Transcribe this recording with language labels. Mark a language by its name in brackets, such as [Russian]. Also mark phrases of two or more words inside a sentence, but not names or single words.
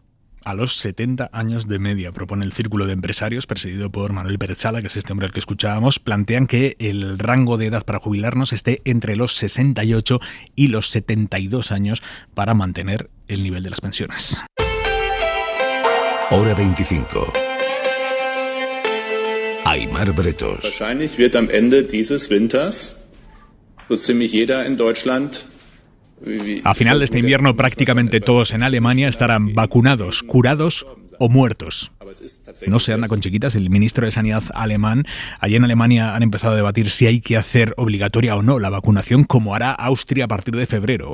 [Spanish] A los 70 años de media, propone el Círculo de Empresarios, presidido por Manuel Pérez Sala, que es este hombre al que escuchábamos, plantean que el rango de edad para jubilarnos esté entre los 68 y los 72 años para mantener el nivel de las pensiones. Hora 25. Aimar Bretos. [German] Wahrscheinlich wird am Ende dieses Winters so ziemlich jeder in Deutschland. [Spanish] A final de este invierno prácticamente todos en Alemania estarán vacunados, curados o muertos. No se anda con chiquitas. El ministro de Sanidad alemán, allí en Alemania han empezado a debatir si hay que hacer obligatoria o no la vacunación, como hará Austria a partir de febrero.